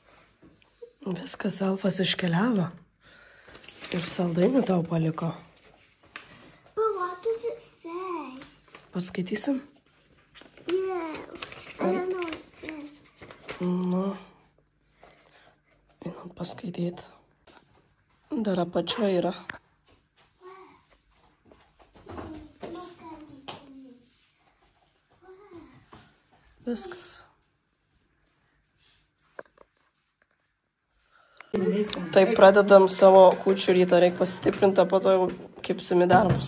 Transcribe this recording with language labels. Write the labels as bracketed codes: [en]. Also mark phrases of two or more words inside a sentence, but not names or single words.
[lt] Viskas, Alfas iškeliavo ir saldainių tau paliko. Paskaitysim? [en] Yeah, I don't know what it says. [lt] Nu. Einam paskaityti. Dar apačioje yra. Viskas. Taip pradedam savo kūčių rytą, reikia pasistiprinti, po to jau kipsim į darbus.